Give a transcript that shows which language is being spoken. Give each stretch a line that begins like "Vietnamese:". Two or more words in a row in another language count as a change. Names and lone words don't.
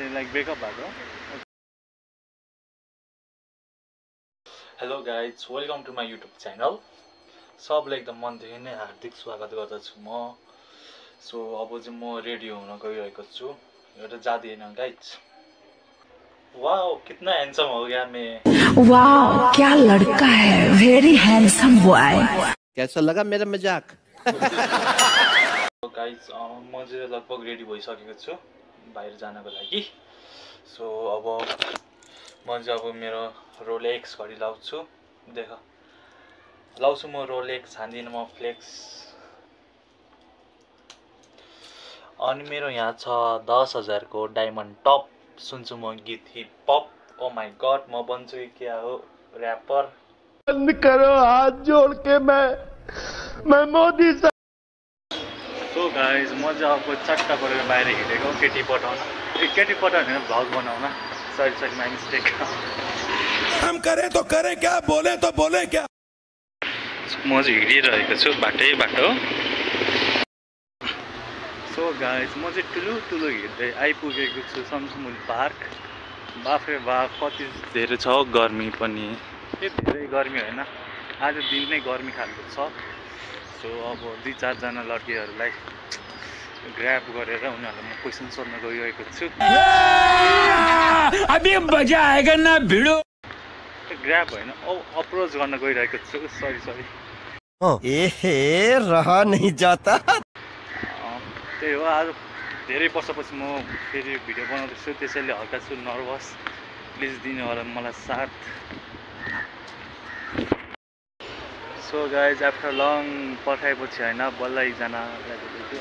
English: like breakup
Nepali: भएको।
English: hello guys, welcome to my YouTube channel.
Nepali: सबलाई एकदम मनदेखि नै हार्दिक स्वागत गर्दछु म। सो अब चाहिँ म रेडी हुन गइरहेको छु। एउटा जाँदैन गाइज।
Hindi: वाओ कितना हैंडसम हो गया मैं। वाओ क्या लड़का है,
English: very handsome boy.
Hindi: कैसा लगा मेरा मजाक?
Nepali: गाइज म चाहिँ लगभग रेडी भइसकेको छु बाहिर जानको लागि। सो अब म चाहिँ अब मेरो रोलेक्स घडी लाउँछु। देख लाउँछु म रोलेक्स, हान्दिनँ म फ्लेक्स। अनि मेरो यहाँ छ 10,000 को
English: diamond top.
Nepali: सुन्छु म गीत
English: hip hop. oh my god,
Nepali: म बन्छु कि क्या हो र्यापर।
Hindi: बंद करो हाथ जोड़ के मैं मोदी सा।
English: so guys
Nepali: म चाहिँ अब चट्टा परेर बाहिर हिँडेको केटी पठाउन। केटी पठाउन भ्लग बनाउन।
English: sorry my mistake.
Hindi: हम करें तो करें क्या, बोले तो बोले क्या।
Nepali: म चाहिँ हिँडिरहेको छु बाटो।
English: so guys
Nepali: म चाहिँ ठुलो हिँड्दै आइपुगेको छु समसमुल पार्क। बाफ्रे बाफ कति धेरै छ गर्मी पनि। के धेरै गर्मी होइन, आज दिन नै गर्मी खालको छ। सो अब 2-4 जना लड्कीहरूलाई ग्र्याब गरेर उनीहरूलाई म क्वेसन सोध्न गइरहेको छु।
Hindi: अभी मजा आएगा ना भिडो।
Nepali: ग्र्याब होइन, अप्रोच गर्न गइरहेको छु। सरी
Hindi: एहे रहा नहीं जाता।
Nepali: त्यही हो, आज धेरै वर्षपछि म फेरि भिडियो बनाउँदैछु, त्यसैले हल्का छु नर्भस। प्लिज दिनु होला मलाई साथ।
English: so guys after long
Nepali: पर्खाएपछि होइन बल्ल एकजनालाई भेटेको।